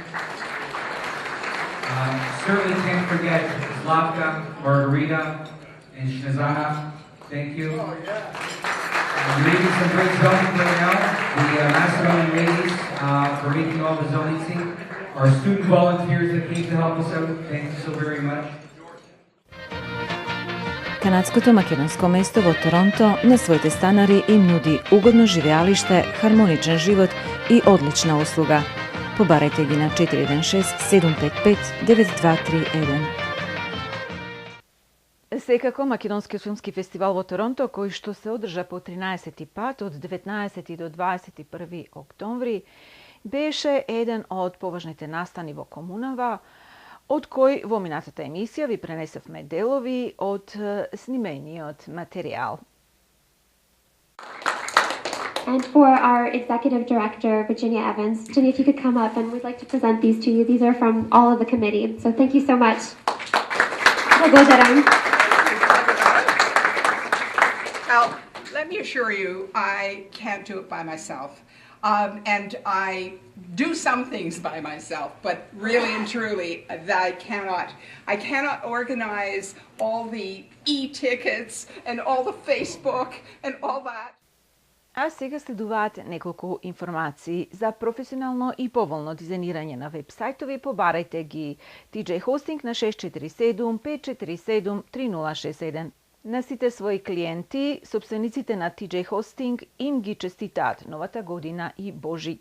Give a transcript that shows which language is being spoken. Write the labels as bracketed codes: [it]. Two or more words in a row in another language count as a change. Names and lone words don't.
[en] Certainly can't forget Slavka, Margarita, and Shnezana. Thank you. We're making some great zoning right now. The Macedonian ladies for making all the zoning. Our student volunteers that came to help us out. Thank you so very much. [mk] Канадското македонско место во Торонто на своите станари им нуди угодно живеалиште, хармоничен живот и одлична услуга. Побарајте ги на 416-755-9231. Секако, Македонскиот филмски фестивал во Торонто, кој што се одржа по 13 пат од 19 до 21 октомври, беше еден од поважните настани во комунава, од кој во минатата емисија ви пренесевме делови од снимениот материјал. [en] And for our executive director, Virginia Evans, Virginia, if you could come up, and we'd like to present these to you. These are from all of the committee. So thank you so much. Well, let me assure you, I can't do it by myself. And I do some things by myself, but really and truly, I cannot organize all the e-tickets and all the Facebook and all that. [mk] А сега следуваат неколку информации за професионално и поволно дизајнирање на вебсајтови. Побарајте ги TJ Hosting на 647-547-3061. На сите своји клиенти, собствениците на TJ Hosting им ги честитаат новата година и Божик.